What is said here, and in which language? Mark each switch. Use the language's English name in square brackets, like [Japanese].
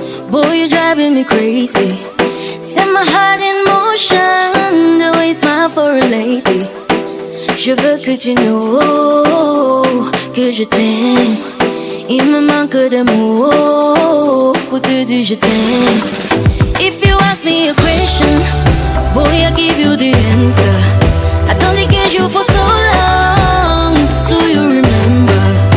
[English] Boy, you're driving me crazy. Set my heart in motion, the way you smile for a lady. [French] Je veux que tu [English] know [French] que je t'aime. Il me manque de mots pour te dire je t'aime. [English] If you ask me a question, boy, I give you the answer. I don't get you for so long, so you remember.